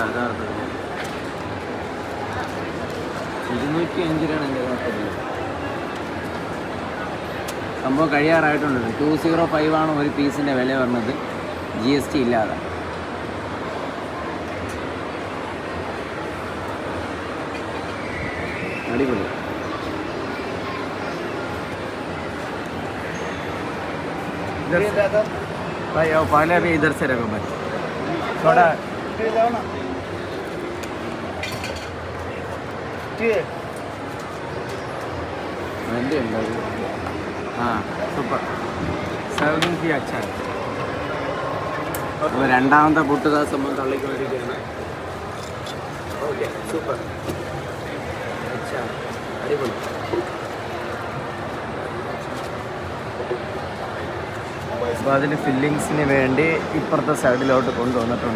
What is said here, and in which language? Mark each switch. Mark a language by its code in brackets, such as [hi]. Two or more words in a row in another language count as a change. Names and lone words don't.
[ml] യഥാർത്ഥത്തിൽ 205 എൻ്റെ യഥാർത്ഥ ബില്ല്. സംഭവം കഴിയാറായിട്ടുണ്ട്. 205 ഒരു പീസിൻ്റെ വില വരുന്നത്, GST ഇല്ലാതെ. അടിപൊളി. [hi] भाई आओ पहले अभी इधर से रखो भाई थोड़ा हाँ सूपर सर्विंग भी अच्छा है. [ml] അപ്പോൾ 2ാമത്തെ പുട്ട് സംഭവം തള്ളിക്ക് വരികയാണ്. ഓക്കെ, സൂപ്പർ. അച്ഛാ, അടിപൊളി. അപ്പോൾ അതിന് ഫില്ലിങ്സിന് വേണ്ടി ഇപ്പുറത്തെ സൈഡിലോട്ട് കൊണ്ടുവന്നിട്ടുണ്ട്.